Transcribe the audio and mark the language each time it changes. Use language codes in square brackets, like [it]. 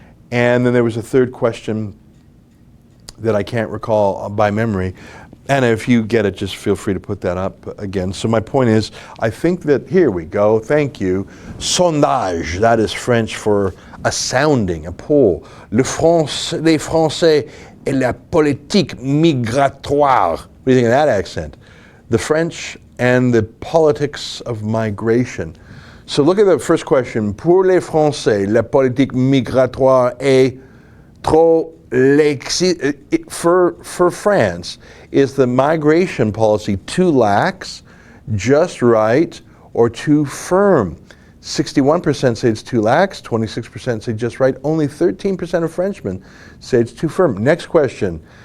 [en] And then there was a third question that I can't recall by memory. Anna, if you get it, just feel free to put that up again. So my point is, I think that, here we go, thank you. Sondage, that is French for a sounding, a poll. [fr] Les Français et la politique migratoire. [en] What do you think of that accent? The French and the politics of migration. So look at the first question. [fr] Pour les Français, la politique migratoire est trop lax. [en] For France, is the migration policy too lax, just right, or too firm? 61% say it's too lax, 26% say just right, only 13% of Frenchmen say it's too firm. Next question.